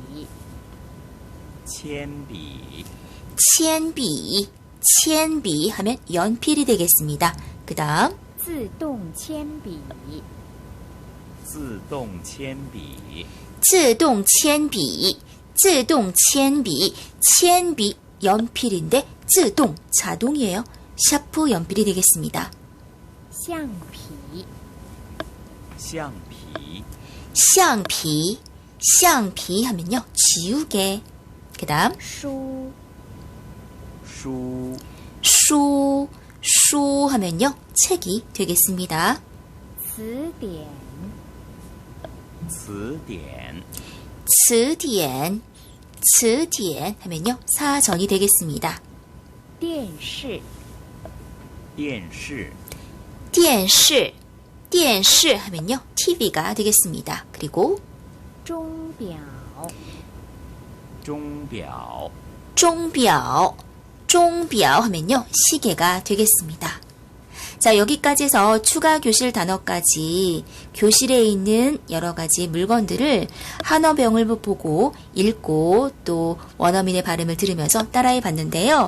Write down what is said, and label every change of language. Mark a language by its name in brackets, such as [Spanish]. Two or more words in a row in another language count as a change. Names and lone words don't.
[Chinese] 铅笔铅笔, 铅笔 [Korean] 하면 연필이 되겠습니다. 그 다음 [Chinese] 自动铅笔自动铅笔自动铅笔, 自动铅笔, 铅笔 [Korean] 연필인데 自动 자동이에요. 샤프 연필이 되겠습니다. [Chinese] 橡皮橡皮橡皮, 橡皮 [Korean] 하면요. 지우개. 그 다음 [Chinese] 书书书, 书 [Korean] 하면요. 책이 되겠습니다. [Chinese] 词典词典词典, 词典 [Korean] 하면요. 사전이 되겠습니다. [Chinese] 电视电视电视, 电视 [Korean] 하면요. TV가 되겠습니다. 그리고 [Chinese] 钟表钟表钟表, 钟表 [Korean] 하면요. 시계가 되겠습니다. 자, 여기까지 해서 추가 교실 단어까지 교실에 있는 여러 가지 물건들을 한어병을 보고 읽고 또 원어민의 발음을 들으면서 따라해 봤는데요.